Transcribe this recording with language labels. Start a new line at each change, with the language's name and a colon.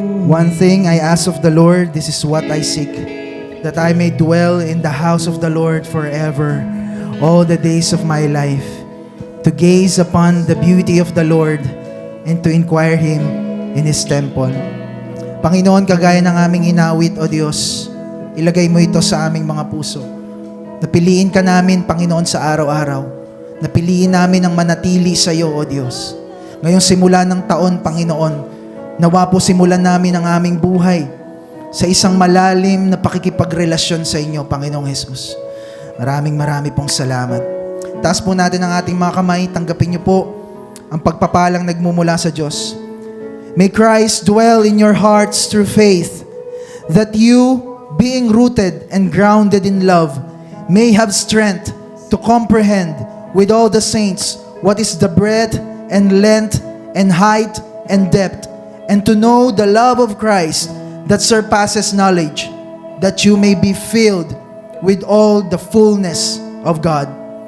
English: One thing I ask of the Lord, this is what I seek, that I may dwell in the house of the Lord forever, all the days of my life, to gaze upon the beauty of the Lord and to inquire Him in His temple.
Filipino: Panginoon, kagaya ng aming inawit, O Diyos, ilagay mo ito sa aming mga puso. Napiliin ka namin, Panginoon, sa araw-araw. Napiliin namin ang manatili sa iyo, O Diyos. Ngayong simula ng taon, Panginoon, nawa po simulan namin ang aming buhay sa isang malalim na pakikipagrelasyon sa inyo, Panginoong Jesus. Maraming pong salamat. Taas po natin ang ating mga kamay. Tanggapin niyo po ang pagpapalang nagmumula sa Diyos.
English: May Christ dwell in your hearts through faith, that you, being rooted and grounded in love, may have strength to comprehend with all the saints what is the breadth and length and height and depth, and to know the love of Christ that surpasses knowledge, that you may be filled with all the fullness of God.